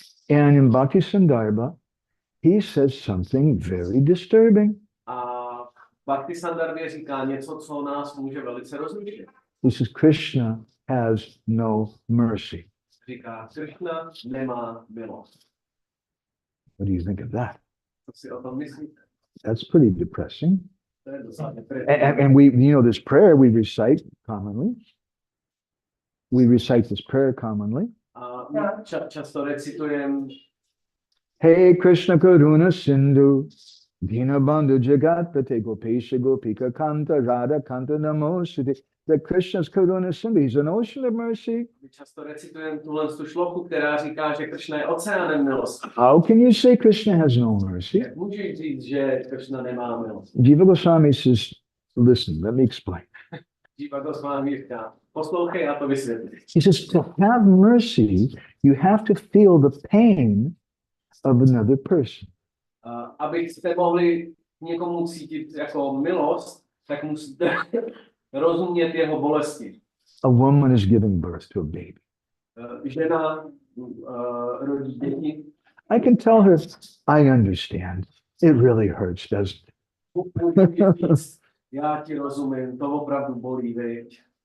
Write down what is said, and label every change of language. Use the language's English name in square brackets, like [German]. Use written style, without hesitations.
[English] And in Bhakti Sandarbha, he says something very disturbing. [Czech] A Bhakti Sandarbhě říká něco, co nás může velice rozlišit. [English] He says Krishna has no mercy. [Czech] Říká, Krishna nemá milost. [English] What do you think of that? [Czech] Co si o tom myslíte? [English] That's pretty depressing. [Czech] To je docela depresivní. [English] And we, you know, this prayer we recite commonly. We recite this prayer commonly. [Czech] A my často recitujeme [Sanskrit] Hey Krishna Karuna Sindhu, Dinabandhu Jagatpate Gopesha Gopika Kanta Radha Kanta Namositi. [English] That Krishna's Karuna Sindhu, he's an ocean of mercy. [Czech] My často recitujeme tu šloku, která říká, že Krishna je oceánem milosti. [English] How can you say Krishna has no mercy? [Czech] Jak můžeš říct, že Krishna nemá milost? [English] Jiva Goswami says, listen, let me explain. [Czech] Jiva Goswami říká, poslouchej, já to vysvětlím. [English] He says, to have mercy, you have to feel the pain of another person. [Czech] Abyste mohli někomu cítit jako milost, tak musíte rozumět jeho bolesti. [English] A woman is giving birth to a baby. [Czech] Žena rodí děti. [English] I can tell her, I understand. It really hurts, doesn't [Czech] Můžu jí říct, já ti rozumím, to opravdu bolí, viď?